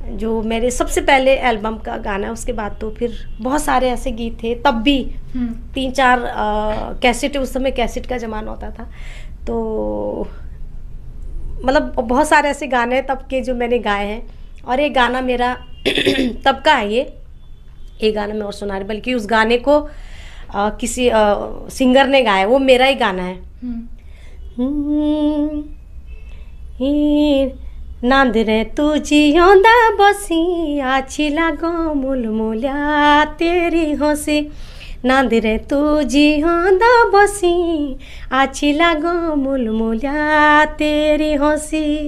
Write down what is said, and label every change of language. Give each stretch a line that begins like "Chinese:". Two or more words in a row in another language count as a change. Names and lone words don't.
Hindi: जो मेरे सबसे पहले एल्बम का गाना है। उसके बाद तो फिर बहुत सारे ऐसे गीत थे, तब भी 3-4 कैसेट, उस समय कैसेट का ज़माना होता था, तो मतलब बहुत सारे ऐसे गाने तब के जो मैंने गाए हैं। और एक गाना मेरा तब का है, ये गाना मैं और सुना रही, बल्कि उस गाने को किसी सिंगर ने गाया, वो मेरा ही गाना है।
Garhwali: नांदरे तू जियोंदा बसी, आछी लागो मुलमुलिया तेरी हंसी। नांदरे तू जियोंदा बसी, आछी लागो मुलमुलिया तेरी हंसी।